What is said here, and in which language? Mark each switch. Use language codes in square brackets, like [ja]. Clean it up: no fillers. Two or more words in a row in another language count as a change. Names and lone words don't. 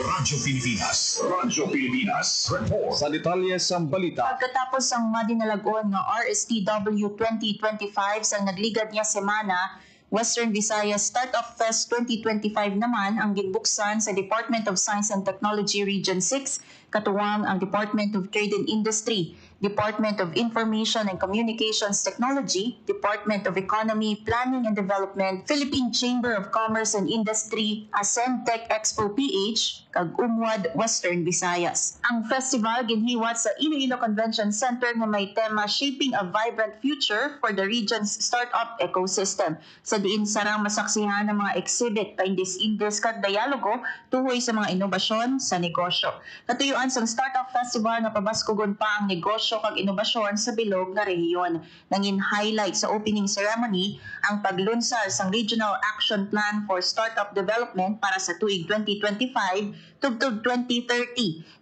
[hil] Radyo Pilipinas. Radyo Pilipinas. Report. Sa detalye sang balita. Pagkatapos ang madinalagon nga RSTW 2025 sang nagligad niya semana, Western Visayas Startup Fest 2025 naman ang ginbuksan sa Department of Science and Technology Region 6, katuwang ang Department of Trade and Industry, Department of Information and Communications Technology, Department of Economy, Planning and Development, Philippine Chamber of Commerce and Industry, Ascentech Expo PH, kag Umwad Western Visayas. Ang festival ginhiwat sa Iloilo Convention Center nga may tema Shaping a Vibrant Future for the Region's Startup Ecosystem. Sa diin sarang masaksihan ng mga exhibit, paindis-indis kag dialogo tuhoy sa mga inobasyon sa negosyo. Katuyuan sa Startup Festival na pabaskugon pa ang negosyo kag inobasyon sa bilog nga rehiyon. Nangin highlight sa [en] opening ceremony [hil] ang paglunsar sang Regional Action Plan for Startup Development para sa tuig 2025 tubtub 2030.